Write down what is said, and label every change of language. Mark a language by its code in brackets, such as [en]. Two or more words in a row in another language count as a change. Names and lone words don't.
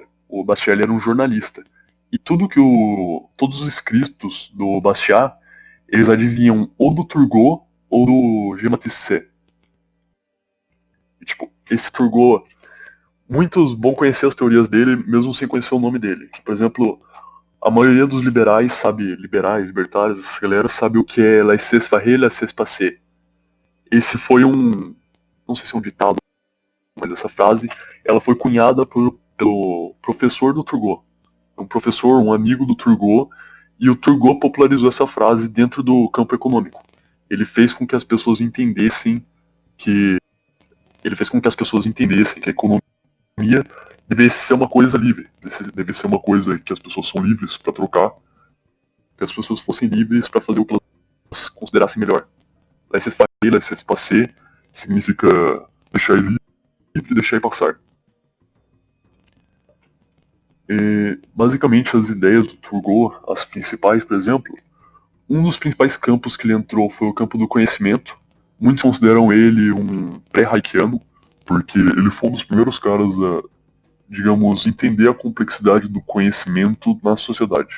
[pt] O Bastiat ele era um jornalista. E todos os escritos do Bastiat, eles adivinham ou do Turgot ou do Jean Matisse. E, tipo, esse Turgot, muitos vão conhecer as teorias dele mesmo sem conhecer o nome dele. Por exemplo, a maioria dos liberais sabe, libertários, essa galera sabe o que é [fr] laissez-faire, laissez-passer. [pt] Esse foi não sei se é um ditado, mas essa frase, ela foi cunhada pelo professor do Turgot. Um professor, um amigo do Turgot, e o Turgot popularizou essa frase dentro do campo econômico. Ele fez com que as pessoas entendessem que a economia deve ser uma coisa livre, deve ser uma coisa que as pessoas são livres para trocar, que as pessoas fossem livres para fazer o que elas considerassem melhor. [fr] Laissez-faire, laissez-passer [pt] significa deixar ele livre e deixar ele passar. E, basicamente, as ideias do Turgot, as principais, por exemplo, um dos principais campos que ele entrou foi o campo do conhecimento. Muitos consideram ele um pré-Haykiano, porque ele foi um dos primeiros caras a, digamos, entender a complexidade do conhecimento na sociedade.